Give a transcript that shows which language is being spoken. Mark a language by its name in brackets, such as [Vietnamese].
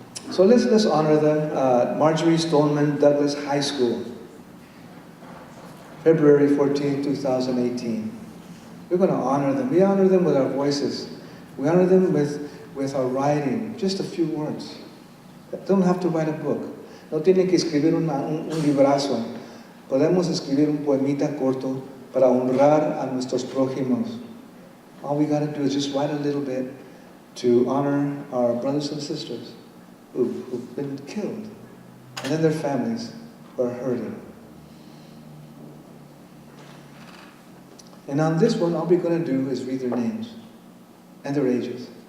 [English] So let's honor them. Marjorie Stoneman Douglas High School. February 14, 2018. We're going to honor them. We honor them with our voices. We honor them with our writing, just a few words. Don't have to write a book. [Spanish] No tienen que escribir un librazo. Podemos escribir un poemita corto para honrar a nuestros prójimos. [English] All we got to do is just write a little bit to honor our brothers and sisters who've been killed, and then their families who are hurting. And on this one, all we're going to do is read their names and their ages.